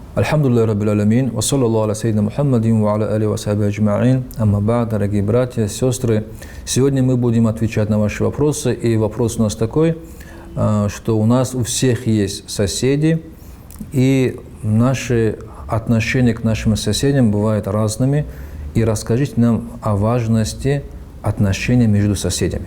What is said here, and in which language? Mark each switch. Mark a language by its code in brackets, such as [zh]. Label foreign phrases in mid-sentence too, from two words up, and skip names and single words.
[ar] الحمد لله رب العالمين، وصلى الله على سيدنا محمد وعلى آل وصحب أجمعين. أما بعد, [ru] дорогие братья, сестры, сегодня мы будем отвечать на ваши вопросы. И вопрос у нас такой, что у нас у всех есть соседи, и наши отношения к нашим соседям бывают разными. И расскажите нам о важности отношений между соседями.